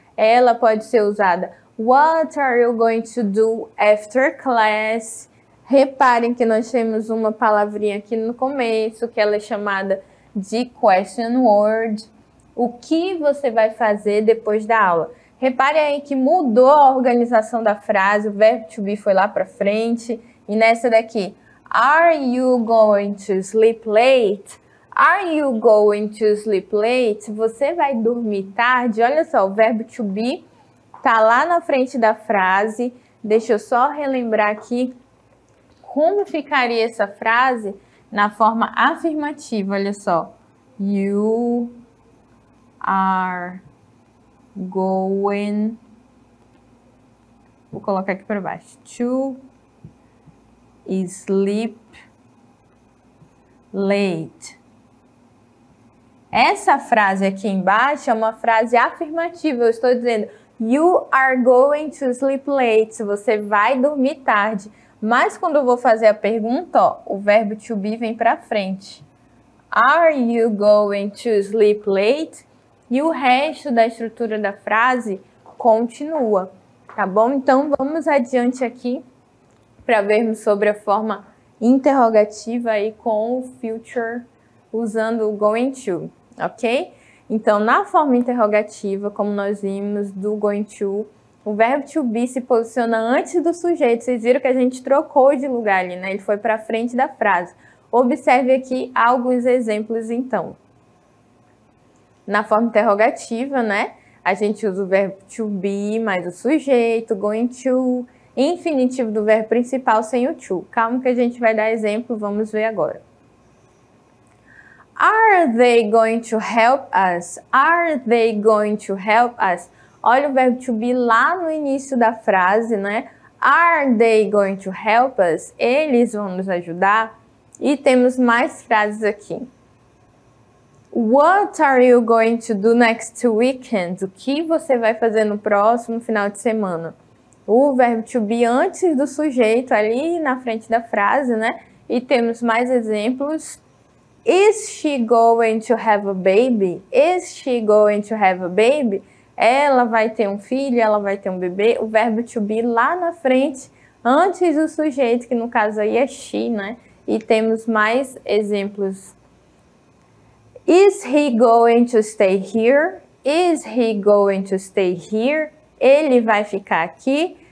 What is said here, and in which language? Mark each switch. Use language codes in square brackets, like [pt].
[pt] Ela pode ser usada [en] What are you going to do after class? [pt] Reparem que nós temos uma palavrinha aqui no começo, que ela é chamada de question word. O que você vai fazer depois da aula? Reparem aí que mudou a organização da frase, o verbo to be foi lá para frente. E nessa daqui, [en] are you going to sleep late? Are you going to sleep late? [pt] Você vai dormir tarde? Olha só, o verbo to be tá lá na frente da frase. Deixa eu só relembrar aqui como ficaria essa frase na forma afirmativa. Olha só. [en] You are going... [pt] Vou colocar aqui para baixo. [en] To sleep late. [pt] Essa frase aqui embaixo é uma frase afirmativa. Eu estou dizendo [en] You are going to sleep late. [pt] Você vai dormir tarde. Mas quando eu vou fazer a pergunta, ó, o verbo to be vem para frente. [en] Are you going to sleep late? [pt] E o resto da estrutura da frase continua, tá bom? Então, vamos adiante aqui para vermos sobre a forma interrogativa aí com o future usando o going to, ok? Então, na forma interrogativa, como nós vimos do going to, o verbo to be se posiciona antes do sujeito. Vocês viram que a gente trocou de lugar ali, né? Ele foi para frente da frase. Observe aqui alguns exemplos, então. Na forma interrogativa, né? A gente usa o verbo to be mais o sujeito, going to, infinitivo do verbo principal sem o to. Calma que a gente vai dar exemplo, vamos ver agora. [en] Are they going to help us? Are they going to help us? [pt] Olha o verbo to be lá no início da frase, né? [en] Are they going to help us? [pt] Eles vão nos ajudar? E temos mais frases aqui. [en] What are you going to do next weekend? [pt] O que você vai fazer no próximo final de semana? O verbo to be antes do sujeito, ali na frente da frase, né? E temos mais exemplos. [en] Is she going to have a baby? Is she going to have a baby? [pt] Ela vai ter um filho, ela vai ter um bebê. O verbo to be lá na frente, antes do sujeito, que no caso aí é she, né? E temos mais exemplos. [en] Is he going to stay here? Is he going to stay here? [pt] Ele vai ficar aqui.